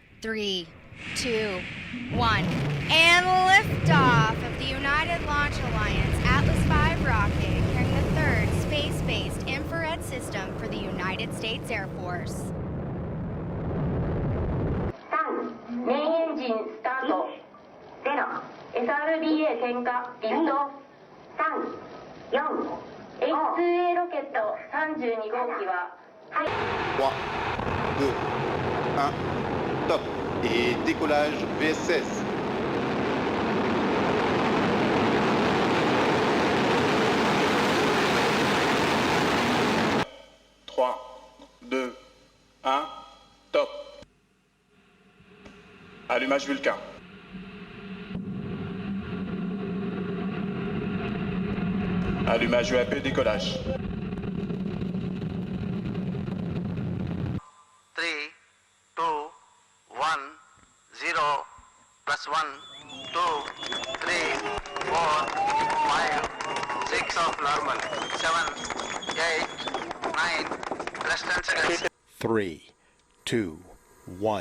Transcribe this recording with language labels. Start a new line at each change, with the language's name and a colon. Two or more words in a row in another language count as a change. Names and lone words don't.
English: 3, 2, 1, and liftoff of the United Launch Alliance Atlas V rocket carrying the third space-based infrared system for the United States Air Force.
Japanese: 3、メインエンジンスタート。0、SRBA 点火、リフト。3、4、H-IIA ロケット32号機は、はい。
French: 3, 2, 1, top. Et décollage VSS. Trois, deux, un, top. Allumage Vulcain. Allumage UAP, décollage.
English: 3, 2, 1, 0, plus 1, 2, 3, 4, 5, 6 of normal, 7, 8, 9, less than 6. 3, 2, 1.